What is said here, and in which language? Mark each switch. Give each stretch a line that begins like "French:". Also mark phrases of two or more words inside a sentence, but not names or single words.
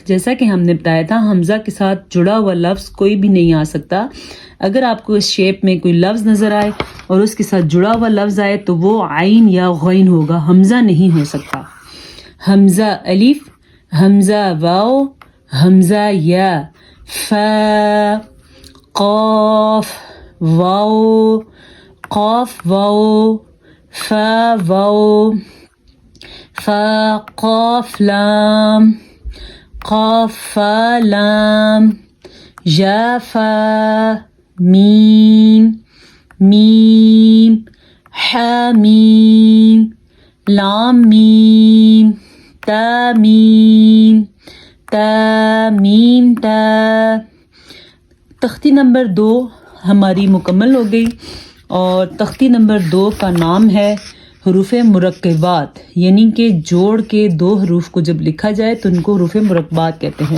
Urdu: جیسا کہ ہم نے بتایا تھا حمزہ کے ساتھ جڑا ہوا لفظ کوئی بھی نہیں آ سکتا۔ اگر آپ کو اس شیپ میں کوئی لفظ نظر آئے اور اس کے ساتھ جڑا ہوا لفظ آئے تو وہ عین یا غین ہوگا، حمزہ نہیں ہو سکتا۔ حمزہ الف، حمزہ واو، حمزہ یا، فا، قاف، واو، قاف واو، فا واو، فا قاف لام، قاف فا لام، یا فا، میم، میم، حا میم، لام میم، تا میم، تا میم تا۔ تختی نمبر 2 ہماری مکمل ہو گئی اور تختی نمبر 2 کا نام ہے حروف مرکبات، یعنی کہ جوڑ کے 2 حروف کو جب لکھا جائے تو ان کو حروف مرکبات کہتے ہیں۔